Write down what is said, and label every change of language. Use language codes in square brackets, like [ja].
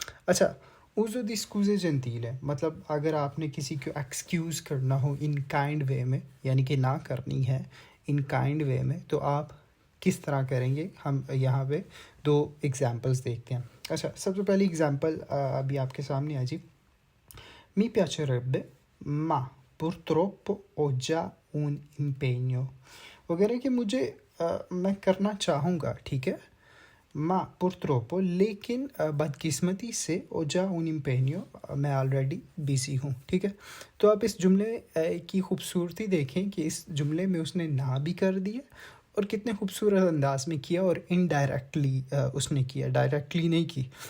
[hi] अच्छा, उज़ो दी स्कूज़े जेंटीले, मतलब अगर आपने किसी को एक्सक्यूज़ करना हो इन काइंड वे में, यानी कि ना करनी है इन काइंड वे में, तो आप किस तरह करेंगे, हम यहाँ पे दो एग्जांपल्स देखते हैं। अच्छा, सबसे पहली एग्जांपल अभी आपके सामने है जी। [it] Mi piacerebbe, ma purtroppo ho già un impegno। [hi] वगैरह कि मुझे मैं करना चाहूँगा, ठीक है, माँ purtroppo, लेकिन बदकिस्मती से हो जा [it] un impegno, [hi] मैं ऑलरेडी बिज़ी हूँ। ठीक है, तो आप इस जुमले की खूबसूरती देखें कि इस जुमले में उसने ना भी कर दिया और कितने खूबसूरत अंदाज में किया, और इनडायरेक्टली उसने किया, डायरेक्टली नहीं की।